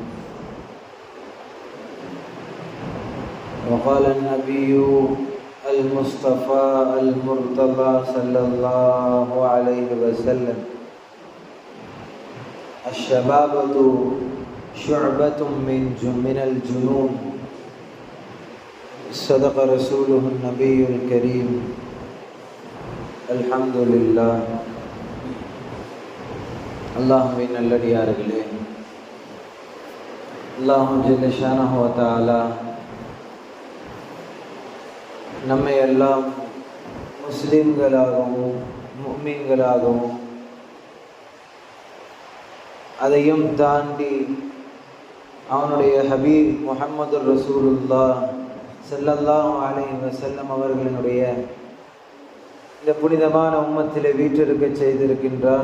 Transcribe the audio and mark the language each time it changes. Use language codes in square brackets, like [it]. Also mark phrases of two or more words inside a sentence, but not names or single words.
[ar] وقال النبي المصطفى المرتضى صلى الله عليه وسلم: الشبابة شعبة من الجنون. صدق رسوله النبي الكريم. الحمد لله. [ta] அல்லாஹ்வின் நல்லடியார்களே, அல்லாஹ் [ar] جل شأنه وتعالى [ta] நம்மை எல்லாம் முஸ்லிம்களாகவும் முஃமின்களாகவும் அதையும் தாண்டி அவனுடைய ஹபீப் முஹம்மது [ar] رسول الله صلى الله عليه وسلم [ta] அவர்களினுடைய இந்த புனிதமான உம்மத்திலே வீற்றிருக்க செய்திருக்கின்றான்.